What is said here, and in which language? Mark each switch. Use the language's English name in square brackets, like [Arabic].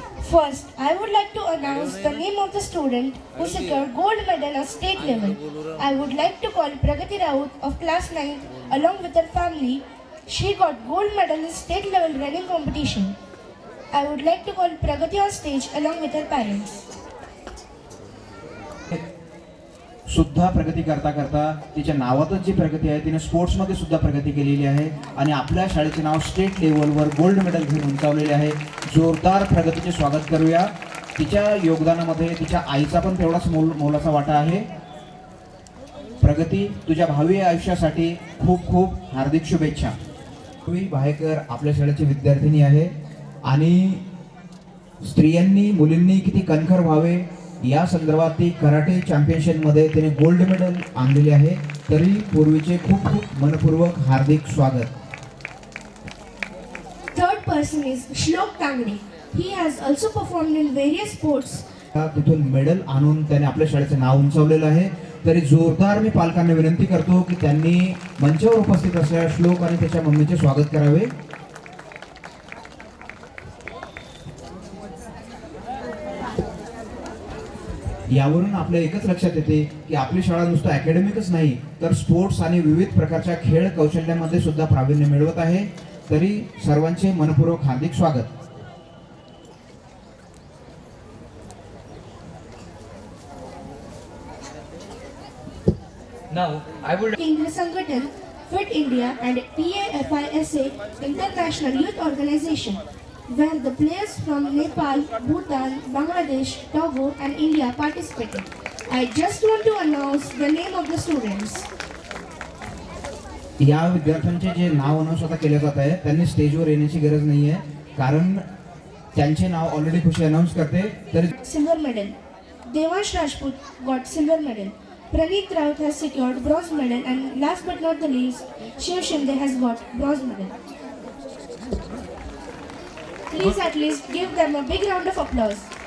[English] First, I would like to announce the name of the student who secured gold medal at state level. I would like to call Pragati Raut of class 9 along with her family. She got gold medal in state level running competition. I would like to call Pragati on stage along with her parents. [Marathi] सुद्धा प्रगती करता करता तिच्या नावातच जी प्रगती आहे तिने स्पोर्ट्समध्ये सुद्धा प्रगती केलेली आहे आणि आपल्या शाळेचे नाव स्टेट लेवलवर गोल्ड मेडल घेऊन उंचावलेले आहे. जोरदार प्रगतीचे स्वागत करूया. तिच्या योगदानामध्ये तिच्या आईचा पण तेवढाच मोलाचा वाटा आहे. प्रगती, तुझ्या भावी आयुष्यासाठी खूप खूप हार्दिक शुभेच्छा. पूर्वी भायकर आपल्या शाळेची विद्यार्थिनी आहे आणि स्त्रियांनी मुलींनी किती कणखर व्हावे या संदर्भात ती कराटे चॅम्पियनशिपमध्ये तिने गोल्ड मेडल आणलेले आहे. तरी पूर्वीचे खूप खूप मनपूर्वक हार्दिक स्वागत. [English] Third person is Shlok Tangde. He has also performed in various sports. [Marathi] तिथून मेडल आणून त्याने आपल्या शाळेचे नाव उंचावलेलं आहे. तरी जोरदार मी पालकांना विनंती करतो की त्यांनी मंचावर उपस्थित असलेल्या श्लोक आणि त्याच्या मम्मीचे स्वागत करावे. यावरून आपल्या एकच लक्षात येते की आपली शाळा नुसतं अकॅडमिकच नाही तर स्पोर्ट्स आणि विविध प्रकारच्या खेळ कौशल्यामध्ये सुद्धा प्रावीण्य मिळवत आहे. तरी सर्वांचे मनपूर्वक हार्दिक स्वागत. [English] Now, I would Keindra Sangatan, Fit India and PAFISA International Youth Organization, where the players from Nepal, Bhutan, Bangladesh, Togo and India participated. I just want to announce the name of the students. [Marathi] या विद्यार्थ्यांचे जे नाव announce आता केले जात आहे त्यांनी स्टेजवर येण्याची गरज नाही आहे कारण त्यांचे नाव ऑलरेडी खुशी अनाउन्स करते. तरी [English] Silver medal. Devansh Rajput got silver medal. Praneet Raut has secured bronze medal, and last but not the least, Shiv Shinde has got bronze medal. Please at least give them a big round of applause.